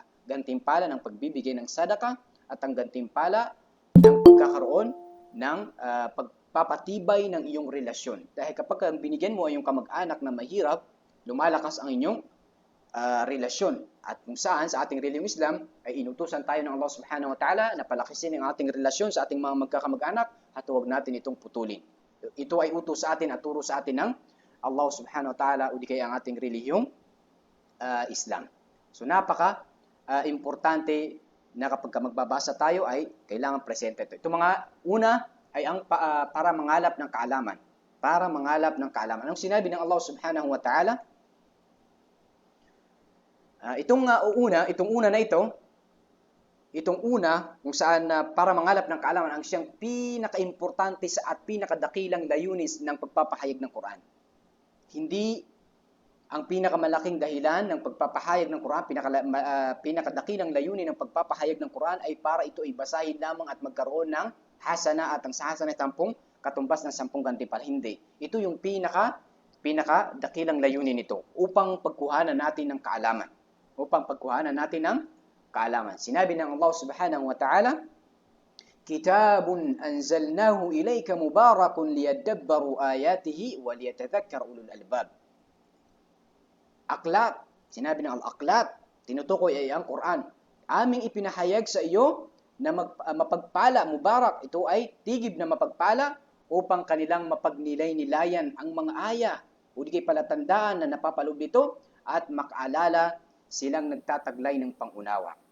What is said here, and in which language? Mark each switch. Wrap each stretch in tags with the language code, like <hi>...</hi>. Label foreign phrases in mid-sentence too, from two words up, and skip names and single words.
<tl>Gantimpala ng pagbibigay ng sadaka at ang gantimpala ng pagkakaroon ng pagpapatibay ng iyong relasyon. Dahil kapag binigyan mo ang iyong kamag-anak na mahirap, lumalakas ang inyong relasyon. At kung saan sa ating reliyong Islam ay inutusan tayo ng Allah</tl> <ar>سبحانه وتعالى</ar> <tl>na palakisin ang ating relasyon sa ating mga magkakamag-anak at huwag natin itong putulin. Ito ay utos sa atin at turo sa atin ng Allah</tl> <ar>سبحانه وتعالى</ar> <tl>o di kaya ang ating reliyong Islam. So napaka-importante na kapag magbabasa tayo ay kailangan presente ito. Ito mga una ay ang para mangalap ng kaalaman. Para mangalap ng kaalaman. Anong sinabi ng Allah</tl> <ar>سبحانه وتعالى?</ar> <tl>Itong una na ito, kung saan para mangalap ng kaalaman ang siyang pinaka-importante at pinakadakilang layunis ng pagpapahayag ng Quran. Hindi ang pinakamalaking dahilan ng pagpapahayag ng Quran, pinakadakilang layunin ng pagpapahayag ng Quran ay para ito ay basahin lamang at magkaroon ng hasana at ang sa hasana ay 10 katumbas ng 10 gantimpala. Hindi. Ito yung pinakadakilang layunin nito upang pagkuhanan natin ng kaalaman. Sinabi ng</tl> <ar>Allah سبحانه وتعالى, كتاب أنزلناه إليك مبارك ليدبروا آياته وليتذكر أولو الألباب.</ar> <tl>Aklat, sinabi ng al-aklat, tinutukoy ay ang Quran. Aming ipinahayag sa iyo na mapagpala, mubarak, ito ay tigib na mapagpala upang kanilang mapagnilay-nilayan ang mga aya o di kay palatandaan na napapaloob nito at makaalala silang nagtataglay ng pangunawa.</tl>